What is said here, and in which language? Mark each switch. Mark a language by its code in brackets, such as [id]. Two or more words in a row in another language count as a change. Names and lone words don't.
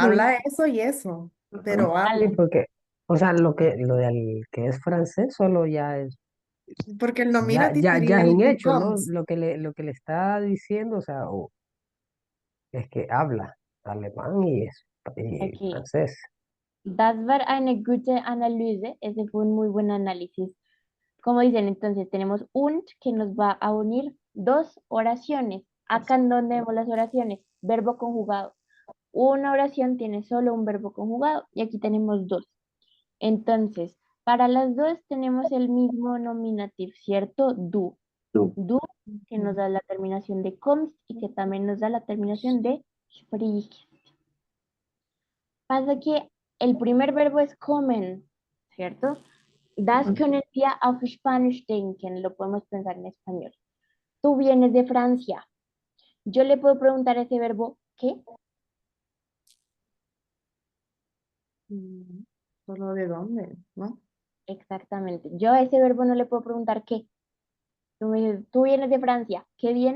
[es] Habla eso y eso, pero Sí, habla. porque, o sea, lo del que es francés solo ya es, Porque el ya, nominative ya, sería ya es el un hecho, ¿no? [en] becomes. [es] Lo que le está diciendo, o sea, es que habla alemán y okay. francés. [de] Das war eine gute Analyse. [es] Ese fue un muy buen análisis. Como dicen, entonces tenemos und que nos va a unir dos oraciones. Acá en donde vemos las oraciones, verbo conjugado. Una oración tiene solo un verbo conjugado y aquí tenemos dos. Entonces, para las dos tenemos el mismo nominativo, ¿cierto? [de] Du. Du. Du, [es] que nos da la terminación de kommst y que también nos da la terminación de sprichst. Pasa que el primer verbo es kommen, ¿cierto? [de] Das können wir auf Spanisch denken, [es] lo podemos pensar en español. Tú vienes de Francia. Yo le puedo preguntar a ese verbo, ¿qué? Solo de dónde, ¿no? Exactamente. Yo a ese verbo no le puedo preguntar qué. Tú me dices, tú vienes de Francia, ¿qué vienes?